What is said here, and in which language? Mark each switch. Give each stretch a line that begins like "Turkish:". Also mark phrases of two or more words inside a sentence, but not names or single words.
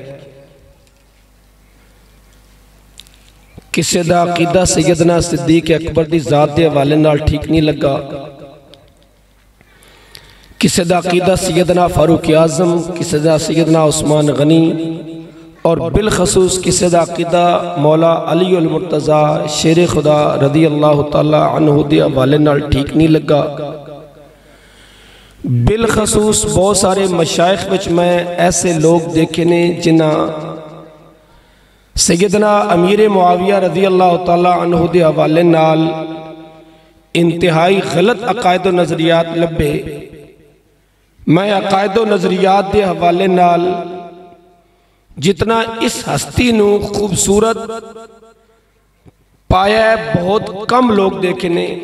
Punjabi: ਕਿਸੇ ਦਾ ਅਕੀਦਾ ਸੱਯਦਨਾ ਸਿੱਦੀਕ ਅਕਬਰ ਦੀ ਜ਼ਾਤ ਦੇ ਹਵਾਲੇ ਨਾਲ ਠੀਕ ਨਹੀਂ ਲੱਗਾ, ਕਿਸੇ ਦਾ ਅਕੀਦਾ ਸੱਯਦਨਾ ਫ਼ਾਰੂਕ ਆਜ਼ਮ, ਕਿਸੇ ਦਾ ਸੱਯਦਨਾ ਉਸਮਾਨ ਗ਼ਨੀ ਔਰ ਬਿਲਖ਼ਸੂਸ ਕਿਸੇ ਦਾ ਅਕੀਦਾ ਮੌਲਾ ਅਲੀ ਉਲ ਮੁਰਤਜ਼ਾ ਸ਼ੇਰ ਖ਼ੁਦਾ
Arabic: رضي الله تعالى عنه
Punjabi: ਦੇ ਹਵਾਲੇ ਨਾਲ ਠੀਕ ਨਹੀਂ ਲੱਗਾ। ਬਿਲਖ਼ਸੂਸ ਬਹੁਤ ਸਾਰੇ ਮਸ਼ਾਇਖ਼ ਵਿਚ ਮੈਂ ਐਸੇ ਲੋਕ ਵੇਖੇ ਨੇ ਜਿਨ੍ਹਾਂ ਸੱਯਦਨਾ ਅਮੀਰ ਮੁਆਵੀਆ
Arabic: رضي الله تعالى عنه
Punjabi: ਦੇ ਹਵਾਲੇ ਨਾਲ ਇੰਤਿਹਾਈ ਗ਼ਲਤ ਅਕਾਇਦ ਵ ਨਜ਼ਰੀਆਤ ਲੱਭੇ। ਮੈਂ ਅਕਾਇਦ ਵ ਨਜ਼ਰੀਆਤ ਦੇ ਹਵਾਲੇ ਨਾਲ ਜਿਤਨਾ ਇਸ ਹਸਤੀ ਨੂੰ ਖ਼ੂਬਸੂਰਤ ਪਾਇਆ ਹੈ ਬਹੁਤ ਕਮ ਲੋਕ ਵੇਖੇ ਨੇ।